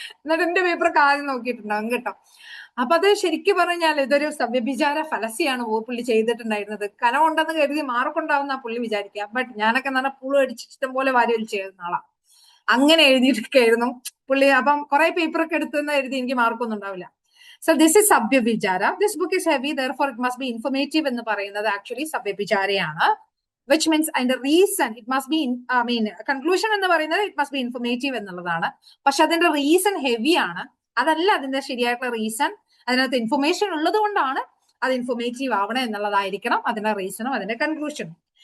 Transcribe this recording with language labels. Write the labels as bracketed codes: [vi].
[ml] എന്നിട്ട് എന്റെ പേപ്പർ ആദ്യം നോക്കിയിട്ടുണ്ടാവും കേട്ടോ. അപ്പൊ അത് ശരിക്കും പറഞ്ഞാൽ ഇതൊരു സവ്യഭിചാര ഫലസിയാണ് പുള്ളി ചെയ്തിട്ടുണ്ടായിരുന്നത്. കനമുണ്ടെന്ന് കരുതി മാർക്ക് ഉണ്ടാവുന്ന പുള്ളി വിചാരിക്കുക. ബട്ട് ഞാനൊക്കെ നല്ല പുളു അടിച്ച് ഇഷ്ടം പോലെ വാരി വലിച്ച് എഴുതുന്ന ആളാ. അങ്ങനെ എഴുതിയിട്ടൊക്കെ എഴുതും പുള്ളി. അപ്പം കുറെ പേപ്പറൊക്കെ എടുത്തെന്ന് എഴുതി എനിക്ക് മാർക്കൊന്നും ഉണ്ടാവില്ല. [en] So this is Sabyavichara. This book is heavy, therefore it must be informative [ml] എന്ന് പറയുന്നത് ആക്ച്വലി സവ്യഭിചാരയാണ്. [en] Which means [ml] അതിന്റെ reason [en] it must be, [ml] conclusion എന്ന് പറയുന്നത് [en] it must be informative [ml] എന്നുള്ളതാണ്. പക്ഷെ അതിന്റെ റീസൺ ഹെവി ആണ്, അതല്ല അതിന്റെ ശരിയായിട്ടുള്ള റീസൺ. അതിനകത്ത് ഇൻഫർമേഷൻ ഉള്ളത് കൊണ്ടാണ് അത് ഇൻഫർമേറ്റീവ് ആവണം എന്നുള്ളതായിരിക്കണം അതിന്റെ റീസണും അതിന്റെ കൺക്ലൂഷനും.